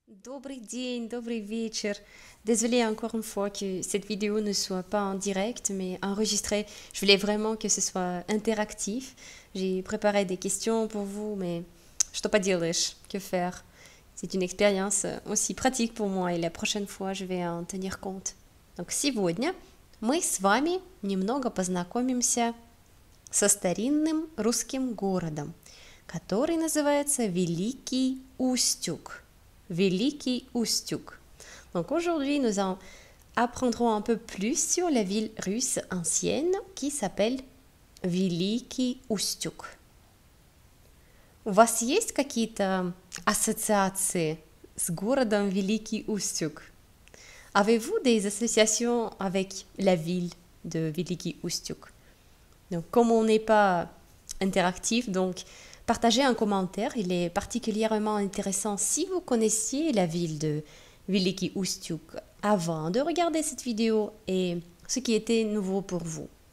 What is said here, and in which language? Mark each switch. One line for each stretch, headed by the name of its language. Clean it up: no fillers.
Russian: Добрый день, добрый вечер.
French: Désolée encore une fois que cette vidéo ne soit pas en direct, mais enregistrée. Je voulais vraiment que ce soit interactif. J'ai préparé des questions pour vous, mais
Russian: что поделаешь,
French: que faire? C'est une expérience aussi pratique pour moi, et la prochaine fois, je vais en tenir compte.
Russian: Donc, сегодня мы с вами немного познакомимся со старинным русским городом, который называется Великий Устюг. Великий Устюг.
French: Donc aujourd'hui, nous en apprendrons un peu plus sur la ville russe ancienne qui s'appelle Великий Устюг.
Russian: У вас есть какие-то ассоциации с городом Великий Устюг?
French: Avez-vous des associations avec la ville de Великий Устюг? Donc, comme on n'est pas interactif, donc partagez un commentaire. Il est particulièrement intéressant si vous connaissiez la ville de Великий Устюг avant de regarder cette vidéo et ce qui était nouveau pour vous.